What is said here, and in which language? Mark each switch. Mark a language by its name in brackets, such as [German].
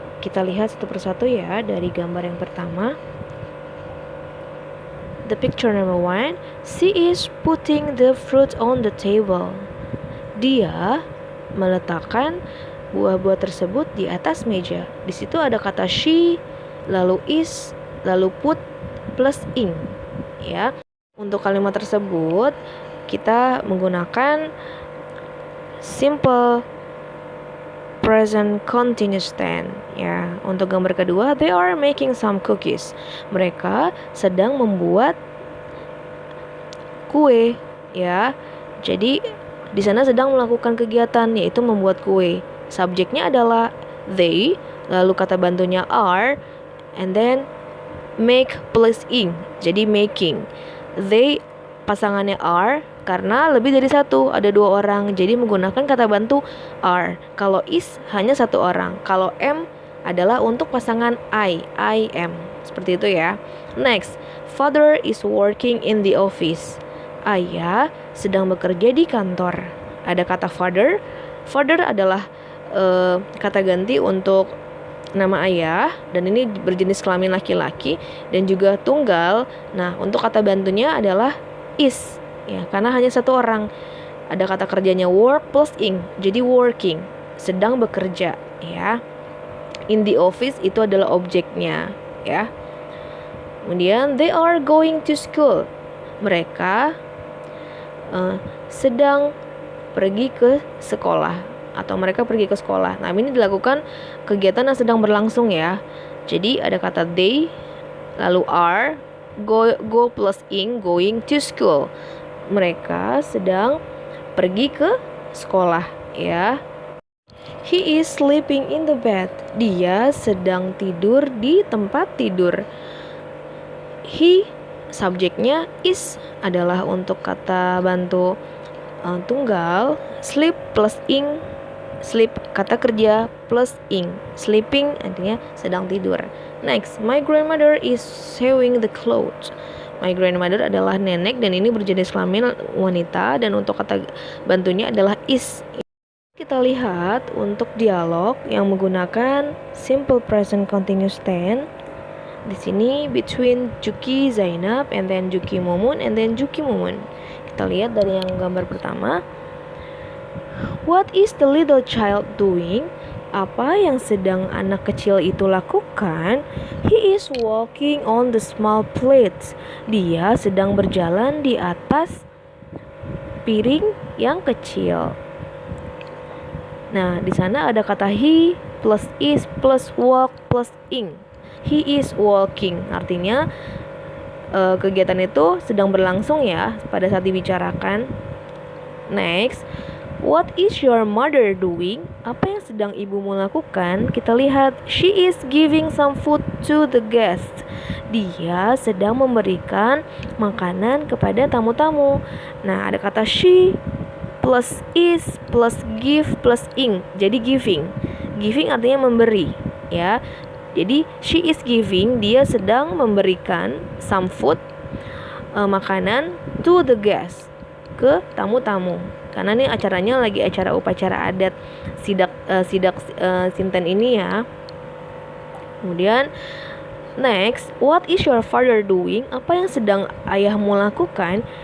[Indonesian] Kita lihat satu persatu ya dari gambar yang pertama. [English] The picture number 1, she is putting the fruit on the table. [Indonesian] Dia meletakkan buah-buah tersebut di atas meja. Di situ ada kata she, lalu is, lalu put plus ing. Ya. Untuk kalimat tersebut kita menggunakan simple present continuous tense ya. Untuk gambar kedua, [English] they are making some cookies. [Indonesian] Mereka sedang membuat kue ya. Jadi di sana sedang melakukan kegiatan yaitu membuat kue. Subjeknya adalah they, lalu kata bantunya are, and then make plus ing. Jadi making. They pasangannya are karena lebih dari satu, ada 2 orang, jadi menggunakan kata bantu are. Kalau is hanya 1 orang. Kalau am adalah untuk pasangan I am. Seperti itu ya. [English] Next, father is working in the office. [Indonesian] Ayah sedang bekerja di kantor. Ada kata father. Father adalah kata ganti untuk nama ayah, dan ini berjenis kelamin laki-laki dan juga tunggal. Nah, untuk kata bantunya adalah is ya, karena hanya 1 orang. Ada kata kerjanya work plus ing, jadi working, sedang bekerja ya. [English] In the office [Indonesian] itu adalah objeknya ya. [English] Kemudian they are going to school. [Indonesian] Mereka sedang pergi ke sekolah atau mereka pergi ke sekolah. Nah, ini dilakukan kegiatan yang sedang berlangsung ya. Jadi ada kata they, lalu are, go plus ing, going to school. Mereka sedang pergi ke sekolah ya. [English] He is sleeping in the bed. [Indonesian] Dia sedang tidur di tempat tidur. He subjeknya is adalah untuk kata bantu tunggal, sleep plus ing, sleep kata kerja plus ing, sleeping artinya sedang tidur. [English] Next, my grandmother is sewing the clothes. [Indonesian] My grandmother adalah nenek dan ini berjenis kelamin wanita dan untuk kata bantunya adalah is. Kita lihat untuk dialog yang menggunakan simple present continuous tense. Di sini [English] between Juki Zainab and then Juki Mumun and then Juki Mumun. [Indonesian] Kita lihat dari yang gambar pertama. [English] What is the little child doing? [Indonesian] Apa yang sedang anak kecil itu lakukan? [English] He is walking on the small plates. [Indonesian] Dia sedang berjalan di atas piring yang kecil. Nah, di sana ada kata he plus is plus walk plus ing. [English] He is walking, [Indonesian] artinya kegiatan itu sedang berlangsung ya pada saat dibicarakan. [English] Next, what is your mother doing? [Indonesian] Apa yang sedang ibumu lakukan? Kita lihat, [English] she is giving some food to the guests. [Indonesian] Dia sedang memberikan makanan kepada tamu-tamu. Nah, ada kata she plus is plus give plus ing. Jadi giving. Giving artinya memberi, ya. Jadi she is giving, dia sedang memberikan some food, makanan to the guests, ke tamu-tamu. Karena ini acaranya lagi acara upacara adat sidak Sinten ini ya. [English] Kemudian next, what is your father doing? [Indonesian] Apa yang sedang ayahmu lakukan?